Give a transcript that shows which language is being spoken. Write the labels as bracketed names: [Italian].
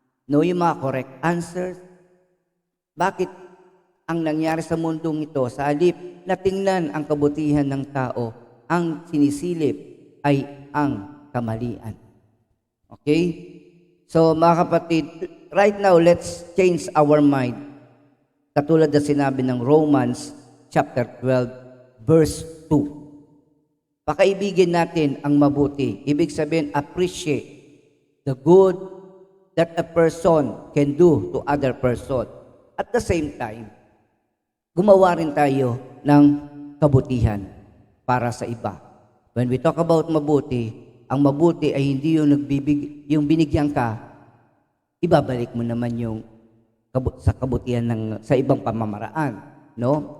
[Filipino] No, yung mga [English] correct answers. [Filipino] Bakit ang nangyari sa mundong ito, sa halip na tingnan ang kabutihan ng tao, ang sinisilip ay ang kamalian. [English] Okay? So [Filipino] mga kapatid, [English] right now, let's change our mind. [Filipino] Katulad na sinabi ng Romans chapter 12, verse 2. Pakaibigin natin ang mabuti. Ibig sabihin, [English] appreciate the good that a person can do to other person. At the same time, [Filipino] gumawa rin tayo ng kabutihan para sa iba. [English] When we talk about [Filipino] mabuti, ang mabuti ay hindi yung binigyan ka, ibabalik mo naman yung sa kabutihan sa ibang pamamaraan. No?